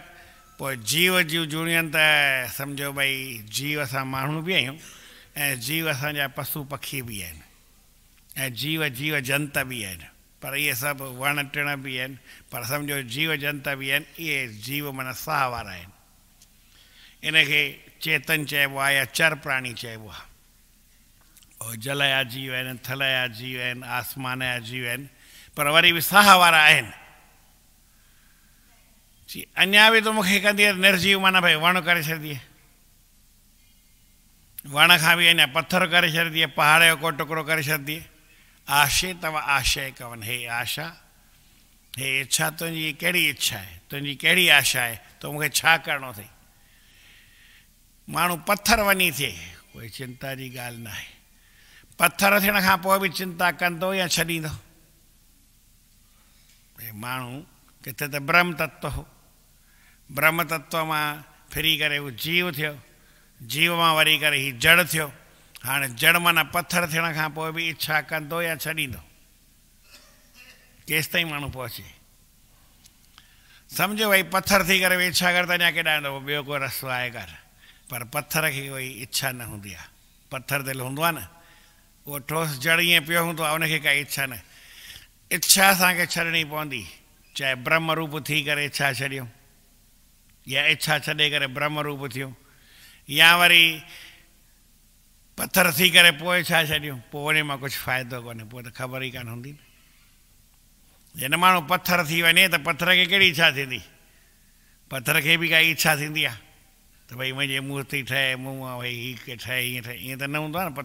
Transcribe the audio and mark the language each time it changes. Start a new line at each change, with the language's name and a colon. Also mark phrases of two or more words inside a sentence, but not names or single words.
Sindhi: पोइ जीव जूं जूणियुनि त सम्झो भई जीव असां माण्हू बि आहियूं ऐं जीव असांजा पशु पखी बि आहिनि ऐं जीव जीव जंत बि आहिनि, पर इहे सभु वण टिण बि आहिनि, पर सम्झो जीव जंत बि आहिनि। इहे जीव माना साह वारा आहिनि। इनखे चेतन चइबो आहे या चर प्राणी चइबो आहे। और जल जा जीव आहिनि, थल जा जीव आहिनि, आसमान जा जीव आहिनि, पर वरी बि साह वारा आहिनि। जी अञा बि तूं मूंखे कंदी निर्जीव, माना भई वण करे छॾंदी, वण खां बि अञा पथर करे छॾंदी, पहाड़ जो को टुकड़ो करे छॾंदी।
Sanskrit: आशे तव आशय कवन,
Sindhi: हे आशा, हे इच्छा, तुंहिंजी कहिड़ी इच्छा आहे, तुंहिंजी कहिड़ी आशा आहे, तो मूंखे छा करिणो अथई। माण्हू पथर वञी थिए, कोई चिंता जी ॻाल्हि न आहे। पथर थियण खां पोइ बि चिंता कंदो या छॾींदो? माण्हू किथे त ब्रह्म तत्व हो, ब्रह्म तत्व मां फिरी करे हू जीव थियो, जीव मां वरी करे ही जड़ थियो। हाणे जड़ माना पथर थियण खां पोइ बि इच्छा कंदो या छॾींदो? केसि ताईं माण्हू पहुचे? सम्झो भई पथर थी करे इच्छा कर त अञा केॾा वेंदो, ॿियो को रस्तो आहे कर, पर पथर खे कोई इच्छा न हूंदी आहे। पथर दिलि हूंदो आहे न, उहो ठोस जड़ ईअं पियो हूंदो आहे, उनखे काई इच्छा न। इच्छा असांखे छॾणी पवंदी, चाहे ब्रह्म रूप थी करे इच्छा छॾियूं या इच्छा छॾे करे ब्रह्म रूप थियूं, या वरी पथर थी करे पोइ इच्छा छॾियूं, पोइ उन मां कुझु फ़ाइदो कोन्हे, पोइ त ख़बर ई कान हूंदी। जॾहिं माण्हू पथर थी वञे त पथर खे कहिड़ी इच्छा थींदी? पथर खे बि काई इच्छा थींदी आहे त भई मुंहिंजे मूर्ति ठहे, मुंहुं भई हीअ ठहे, हीअं ठहे, ईअं त न हूंदो आहे न।